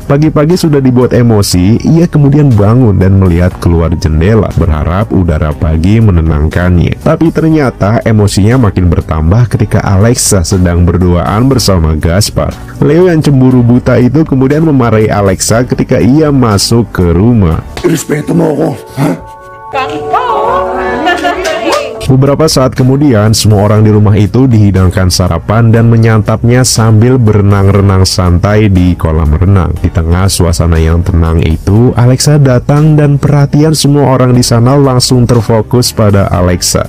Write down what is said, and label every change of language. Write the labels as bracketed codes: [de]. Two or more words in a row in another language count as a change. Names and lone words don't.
[id] Pagi-pagi sudah dibuat emosi, ia kemudian bangun dan melihat keluar jendela, berharap udara pagi menenangkannya. Tapi ternyata emosinya makin bertambah ketika Alexa sedang berduaan bersama Gaspar. Leo yang cemburu buta itu kemudian memarahi Alexa ketika ia masuk ke rumah. [tl] Irespeto mo ako, ha? [id] Beberapa saat kemudian, semua orang di rumah itu dihidangkan sarapan dan menyantapnya sambil berenang-renang santai di kolam renang. Di tengah suasana yang tenang itu, Alexa datang dan perhatian semua orang di sana langsung terfokus pada Alexa.